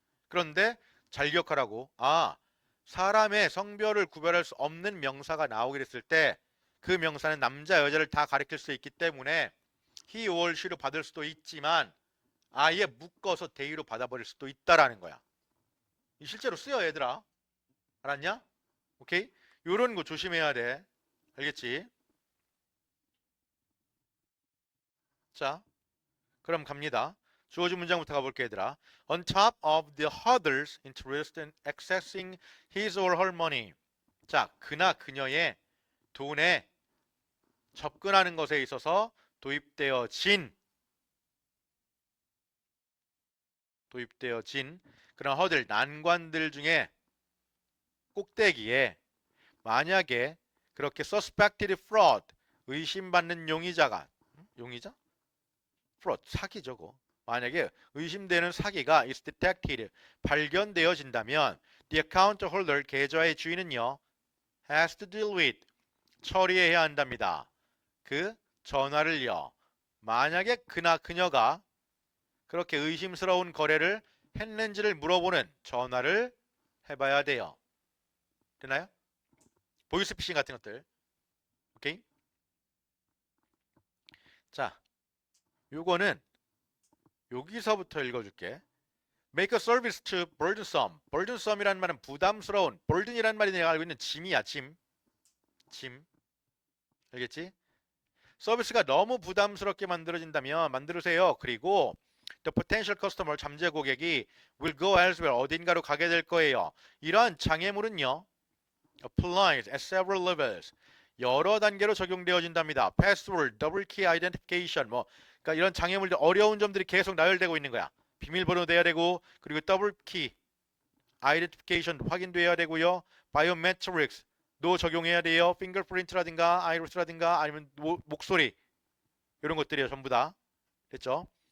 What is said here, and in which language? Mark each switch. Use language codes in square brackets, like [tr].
[ko] 그런데 잘 기억하라고. 사람의 성별을 구별할 수 없는 명사가 나오게 됐을 때 그 명사는 남자, 여자를 다 가리킬 수 있기 때문에 [en] he or she [ko] 로 받을 수도 있지만 아예 묶어서 they로 받아버릴 수도 있다라는 거야. 이 실제로 쓰여, 얘들아. 알았냐? 오케이? 요런 거 조심해야 돼. 알겠지? 자, 그럼 갑니다. 주어진 문장부터 가볼게, 얘들아. [en] On top of the other's interest in accessing his or her money. [ko] 자, 그나 그녀의 돈에 접근하는 것에 있어서 도입되어진 그런 허들, 난관들 중에 꼭대기에 만약에 그렇게 [en] suspected fraud, [ko] 의심받는 용의자가, 용의자? fraud, 사기 저거. 만약에 의심되는 사기가 [en] is detected, [ko] 발견되어진다면 [en] the account holder, [ko] 계좌의 주인은요 [en] has to deal with, [ko] 처리해야 한답니다. 그 전화를요. 만약에 그나 그녀가 그렇게 의심스러운 거래를 했는지를 물어보는 전화를 해봐야 돼요. 되나요? 보이스피싱 같은 것들. 오케이? 자, 요거는 여기서부터 읽어줄게. [en] Make a service too burdensome. burdensome이라는 [ko] 말은 부담스러운. burden이라는 말이 내가 알고 있는 짐이야, 짐. 짐. 알겠지? 서비스가 너무 부담스럽게 만들어진다면 만들으세요. 그리고 [en] the potential customer, [ko] 잠재 고객이 [en] will go elsewhere, [ko] 어딘가로 가게 될 거예요. 이러한 장애물은요. [en] applies at several levels. [ko] 여러 단계로 적용되어진답니다. [en] password, double key identification [ko] 그러니까 이런 장애물들 어려운 점들이 계속 나열되고 있는 거야. 비밀번호 돼야 되고 그리고 더블 키 아이덴티피케이션 확인도 해야 되고요. 바이오메트릭스도 적용해야 돼요. 핑거프린트라든가 아이리스라든가 아니면 목소리 이런 것들이요. 전부 다. 됐죠?